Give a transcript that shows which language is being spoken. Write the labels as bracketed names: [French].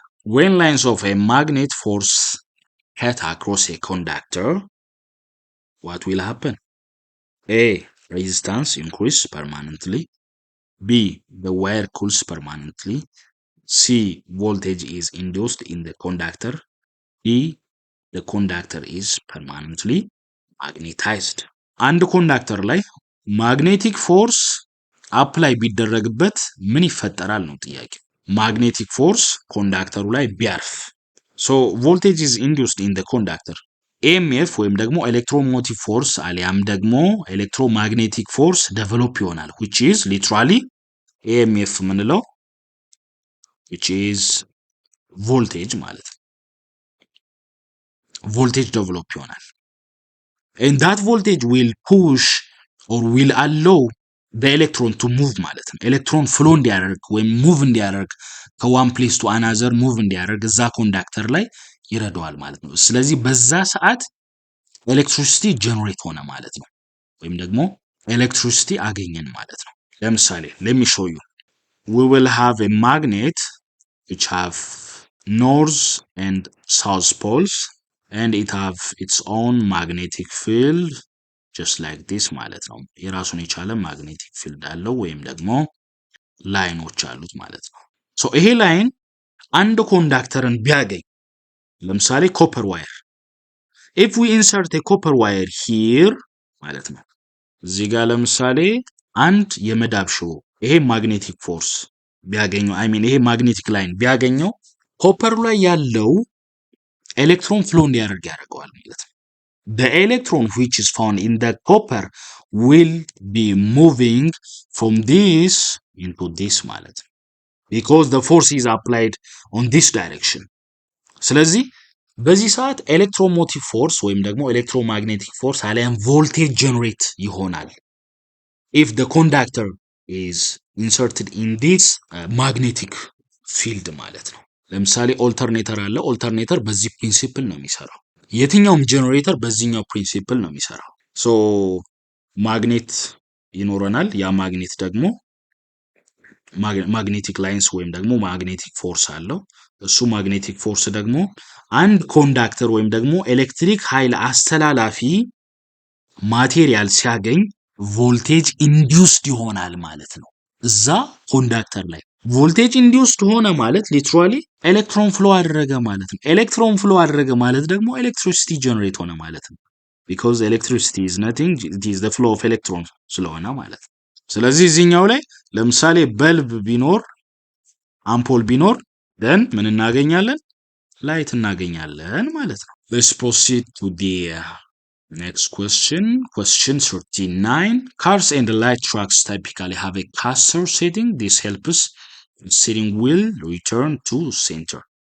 [English] When lines of a magnet force cut across a conductor, what will happen? A. Resistance increase permanently. B. The wire cools permanently. C. Voltage is induced in the conductor. D. The conductor is permanently magnetized. [Amharic] አንድ ኮንዳክተር ላይ ማግኔቲክ ፎርስ አፕላይ ቢደረግበት ምን ይፈጠራል ነው ጥያቄ። ማግኔቲክ ፎርስ ኮንዳክተሩ ላይ ቢያርፍ ሶ [English] ቮልቴጅ ኢዝ ኢንዱስድ ኢን ዘ ኮንዳክተር [Amharic] ኤምኤፍ ወይም ደግሞ ኤሌክትሮሞቲቭ ፎርስ አሊያም ደግሞ ኤሌክትሮማግኔቲክ ፎርስ ዴቨሎፕ ይሆናል [English] which is literally [Amharic] ኤምኤፍ ምንለው [English] which is voltage [Amharic] ማለት ነው። ቮልቴጅ ዴቨሎፕ ይሆናል [English] and that voltage will push or will allow the electron to move [Amharic] ማለት ነው። ኤሌክትሮን ፍሎ እንዲያደርግ ወይም ሙቭ እንዲያደርግ [English] ከዋን ፕሌስ ቱ አናዘር [Amharic] ሙቭ እንዲያደርግ እዛ ኮንዳክተር ላይ ይረዳዋል ማለት ነው። ስለዚህ በዛ ሰዓት ኤሌክትሪሲቲ ጀነሬት ሆነ ማለት ነው፣ ወይም ደግሞ ኤሌክትሪሲቲ አገኘን ማለት ነው። ለምሳሌ [English] let me show you. We will have a magnet which have north and south poles and it have its own magnetic field just like this [Amharic] ማለት ነው። የራሱን የቻለ magnetic field አለው ወይም ደግሞ ላይኖች አሉት ማለት ነው። ሶ ይሄ ላይን አንድ ኮንዳክተርን ቢያገኝ ለምሳሌ ኮፐር ዋየር [English] if we insert a copper wire here [Amharic] ማለት ነው። እዚህ ጋር ለምሳሌ አንድ የመዳብ ሽቦ ይሄ magnetic force ቢያገኘው ይሄ magnetic ላይን ቢያገኘው ኮፐሩ ላይ ያለው ኤሌክትሮን ፍሎ እንዲያደርግ ያደርገዋል ማለት ነው። [English] The electron which is found in the copper will be moving from this into this ማለት ነው because the force is applied on this direction. [Amharic] ስለዚህ በዚህ ሰዓት ኤሌክትሮሞቲቭ ፎርስ ወይም ደግሞ ኤሌክትሮማግኔቲክ ፎርስ አሊያም ቮልቴጅ ጀነሬት ይሆናል [English] if the conductor is inserted in this magnetic field [Amharic] ማለት ነው። ለምሳሌ ኦልተርኔተር አለ። ኦልተርኔተር በዚህ ፕሪንሲፕል ነው የሚሰራው። የትኛውም ጀነሬተር በዚህኛው ፕሪንሲፕል ነው የሚሰራው። ሶ ማግኔት ይኖረናል። ያ ማግኔት ደግሞ ማግኔቲክ ላይንስ ወይም ደግሞ ማግኔቲክ ፎርስ አለው። እሱ ማግኔቲክ ፎርስ ደግሞ አንድ ኮንዳክተር ወይም ደግሞ ኤሌክትሪክ ኃይል አስተላላፊ ማቴሪያል ሲያገኝ ቮልቴጅ ኢንዲዩስድ ይሆናል ማለት ነው እዛ ኮንዳክተር ላይ። ቮልቴጅ ኢንዲዩስድ ሆነ ማለት ሊትራሊ ኤሌክትሮን ፍሎ አደረገ ማለት ነው። ኤሌክትሮን ፍሎ አደረገ ማለት ደግሞ ኤሌክትሪሲቲ ጀነሬት ሆነ ማለት ነው። [English] ቢኮዝ ኤሌክትሪሲቲ ኢዝ ነቲንግ ኢት ኢዝ ዘ ፍሎ ኦፍ ኤሌክትሮን [Amharic] ስለሆነ ማለት ነው። ስለዚህ እዚህኛው ላይ ለምሳሌ በልብ ቢኖር አምፖል ቢኖር ደን ምን እናገኛለን? ላይት እናገኛለን ማለት ነው። [English] Let's proceed to the next question. Question 39. Cars and light trucks typically have a caster setting. This helps the steering wheel return to center.